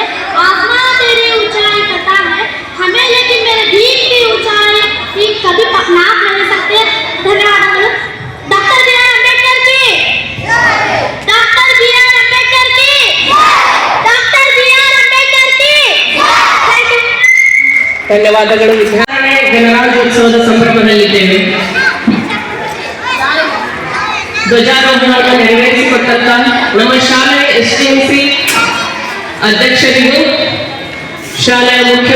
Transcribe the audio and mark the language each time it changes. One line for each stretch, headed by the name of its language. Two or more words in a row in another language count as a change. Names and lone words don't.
Hindi: आसमां तेरी ऊंचाई पता है हमें, लेकिन मेरे दीन की ऊंचाई भी कभी नाप नहीं सकते. धन्यवाद. डॉक्टर बी आर अम्बेडकर की, डॉक्टर बी आर अम्बेडकर की, डॉक्टर बी आर अम्बेडकर की.
Kannada: ಧನ್ಯವಾದಗಳು. ಗಣರಾಜ್ಯೋತ್ಸವದ ಸಂಭ್ರಮದಲ್ಲಿದ್ದೇವೆ. ಧ್ವಜಾರೋಹಣವನ್ನು ನೆರವೇರಿಸಿಕೊಟ್ಟಂತ ನಮ್ಮ ಶಾಲೆಯ STMC ಅಧ್ಯಕ್ಷರಿಗೂ, ಶಾಲೆಯ ಮುಖ್ಯ